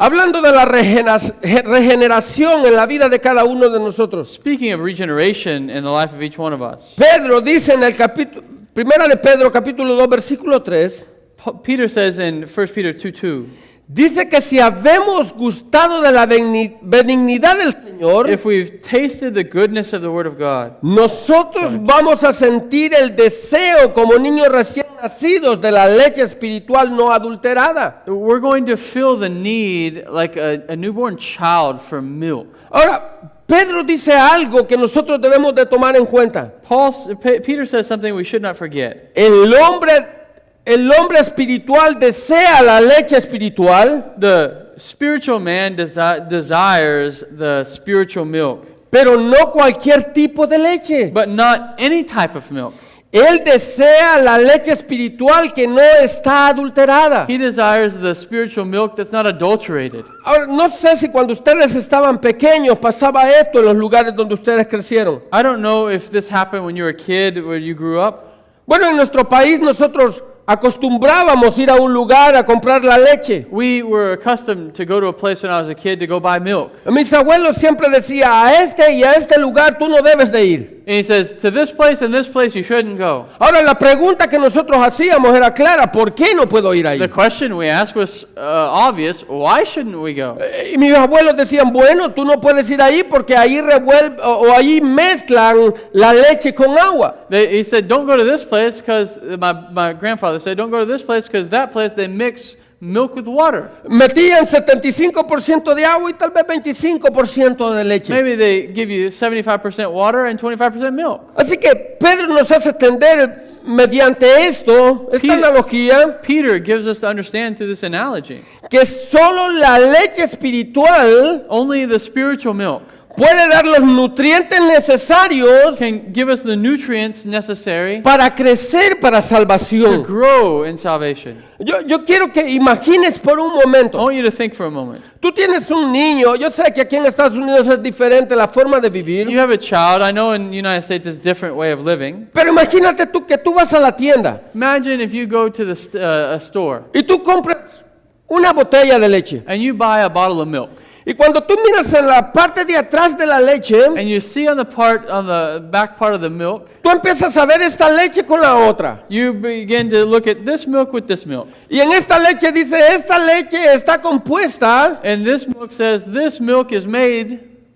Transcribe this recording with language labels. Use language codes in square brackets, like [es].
[es] Hablando de la regeneración en la vida de cada uno de nosotros. [en] Speaking of regeneration in the life of each one of us, [es] Pedro dice en el capítulo, primera de Pedro capítulo 2 versículo 3, [en] Peter says in 1 Peter 2:2, [es] dice que si habemos gustado de la benignidad del Señor, [en] if we've tasted the goodness of the Word of God, [es] nosotros vamos a sentir el deseo como niños recién nacidos de la leche espiritual no adulterada. [en] we're going to feel the need like a newborn child for milk. [es] Ahora, Pedro dice algo que nosotros debemos de tomar en cuenta. [en] Peter says something we should not forget. [es] El hombre espiritual desea la leche espiritual, [en] The spiritual man desires the spiritual milk, [es] pero no cualquier tipo de leche. [en] but not any type of milk. [es] Él desea la leche espiritual que no está adulterada. [en] He desires the spiritual milk that's not adulterated. [es] Ahora, no sé si cuando ustedes estaban pequeños pasaba esto en los lugares donde ustedes crecieron. [en] I don't know if this happened when you were a kid, where you grew up. [es] Bueno, en nuestro país nosotros acostumbrábamos ir a un lugar a comprar la leche. [en] We were accustomed to go to a place when I was a kid to go buy milk. [es] Mis abuelos siempre decían, a este y a este lugar tú no debes de ir. [en] And he says, to this place and this place you shouldn't go. [es] Ahora, la pregunta que nosotros hacíamos era clara, ¿por qué no puedo ir ahí? [en] The question we asked was obvious. Why shouldn't we go? [es] Y mis abuelos decían, bueno, tú no puedes ir ahí porque ahí ahí mezclan la leche con agua. [en] He said, don't go to this place because my grandfather said, don't go to this place because that place they mix milk with water. [es] Metían 75% de agua y tal vez 25% de leche. [en] Maybe they give you 75% water and 25% milk. [es] Así que Pedro nos hace entender mediante esta analogía, [en] Peter gives us to understand through this analogy. [es] que solo la leche espiritual [en] Only the spiritual milk [es] puede dar los nutrientes necesarios [en] can give us the nutrients necessary [es] para crecer para [en] to [es] salvación. [en] grow in salvation. [es] Yo quiero que imagines por un [en] I [es] momento. [en] want you to think for a moment. [es] Tú tienes un niño, yo sé que aquí en Estados Unidos es diferente la forma de vivir, [en] You have a child. I know in the United States it's a different way of living. [es] pero imagínate tú que tú vas a la tienda [en] Imagine if you go to a store [es] y tú compras una botella de leche. [en] and you buy a bottle of milk. [es] Y cuando tú miras en la parte de atrás de la leche, [en] And you see on the back part of the milk, [es] tú empiezas a ver esta leche con la otra. [en] you begin to look at this milk with this milk. [es] Y en esta leche dice, esta leche está compuesta [en] And this milk says this milk is made